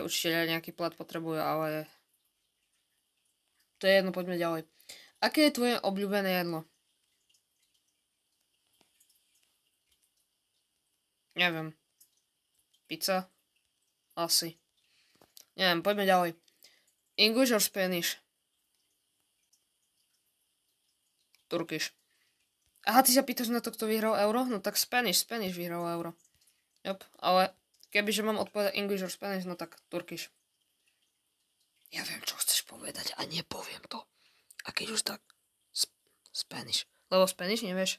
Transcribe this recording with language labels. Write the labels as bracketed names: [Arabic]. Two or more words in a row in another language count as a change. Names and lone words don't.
[Slovak] Učiteľia nejaký plat potrebujú, ale... To je jedno, poďme ďalej. Aké je tvoje obľúbené jedlo? Neviem. Pizza? Asi. Neviem, poďme ďalej. [English] English or Spanish? Turkish. [Slovak] Aha, ty sa pýtaš na to, kto vyhral euro? No tak Spanish vyhral euro. Jop, ale kebyže mám odpovedať [English] English or Spanish, [Slovak] no tak Turkish. Ja viem, čo chceš povedať a nepoviem to. A keď už tak, Spanish. Lebo Spanish nevieš?